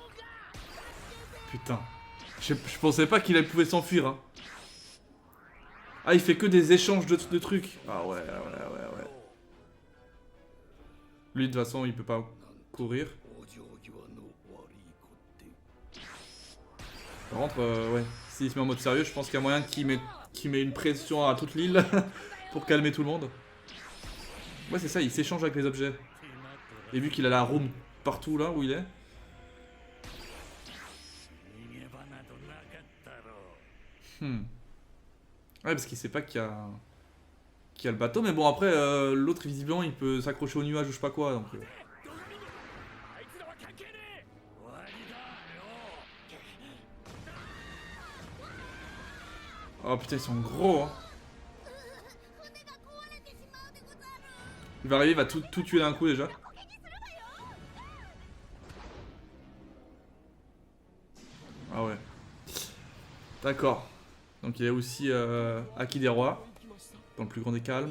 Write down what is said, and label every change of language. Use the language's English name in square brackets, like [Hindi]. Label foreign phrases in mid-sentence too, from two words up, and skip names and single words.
[French] Putain. Je pensais pas qu'il pouvait s'enfuir. Hein. Ah, il fait que des échanges de trucs. Ah ouais. Lui, de toute façon, il peut pas courir. [Japanese] お行儀はの悪い子って [French] Par contre, ouais, s'il se met en mode sérieux, je pense qu'il y a moyen qu'il met une pression à toute l'île pour calmer tout le monde. Ouais, c'est ça, il s'échange avec les objets. Et vu qu'il a la room partout là où il est. Ouais, parce qu'il sait pas qu'il y a le bateau, mais bon, après, l'autre, visiblement, il peut s'accrocher au nuage ou je sais pas quoi, donc... [Japanese] あいつらは関係ねえ終わりだよ [French] Oh putain, ils sont gros, hein. Il va arriver, il va tout tuer d'un coup, déjà. Ah ouais. D'accord. Donc il y a aussi Aki des Rois, dans le plus grand des calmes.